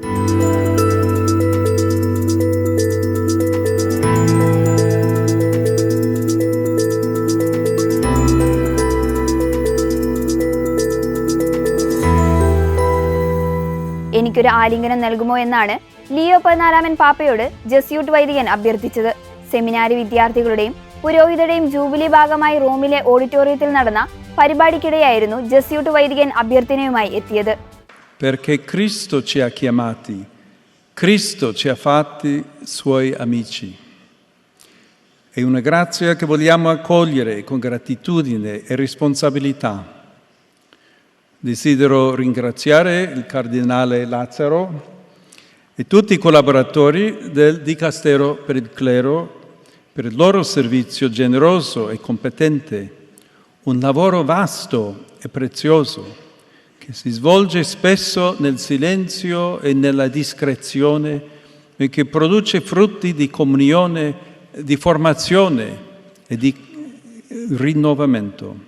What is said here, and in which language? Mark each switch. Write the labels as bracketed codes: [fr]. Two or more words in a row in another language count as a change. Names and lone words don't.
[ml] എനിക്കൊരു ആലിംഗനം നൽകുമോ എന്നാണ് ലിയോ 14 പാപ്പയോട് ജസ്യൂട്ട് വൈദികൻ അഭ്യർത്ഥിച്ചത്. സെമിനാരി വിദ്യാർത്ഥികളുടെയും പുരോഹിതരുടെയും ജൂബിലി ഭാഗമായി റോമിലെ ഓഡിറ്റോറിയത്തിൽ നടന്ന പരിപാടിക്കിടെയായിരുന്നു ജസ്യൂട്ട് വൈദികൻ അഭ്യർത്ഥനയുമായി എത്തിയത്. [it] Perché Cristo ci ha chiamati, Cristo ci ha fatti suoi amici. È una grazia che vogliamo accogliere con gratitudine e responsabilità. Desidero ringraziare il cardinale Lazzaro e tutti i collaboratori del Dicastero per il Clero per il loro servizio generoso e competente, un lavoro vasto e prezioso che si svolge spesso nel silenzio e nella discrezione e che produce frutti di comunione, di formazione e di rinnovamento.